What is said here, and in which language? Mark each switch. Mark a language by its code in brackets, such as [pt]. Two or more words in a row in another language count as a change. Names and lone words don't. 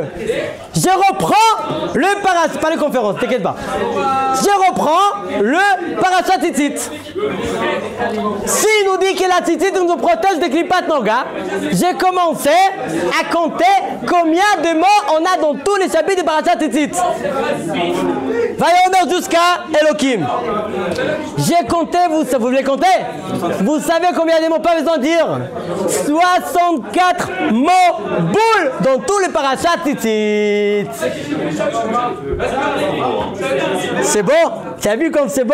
[fr] Je reprends le parashat, pas les conférences, t'inquiète pas. Je reprends le [he] פרשת ציצית. [fr] S'il nous dit que la tzitzit nous protège des [he] קליפת נוגה, [fr] j'ai commencé à compter combien de mots on a dans tous les chapitres de [he] פרשת ציצית. [fr] Vayomer jusqu'à Elohim. J'ai compté, vous voulez compter? Vous savez combien de mots pas besoin de dire? 64 mots boules dans tous les [he] פרשת ציצית. [fr] C'est beau? Tu as vu comme c'est beau?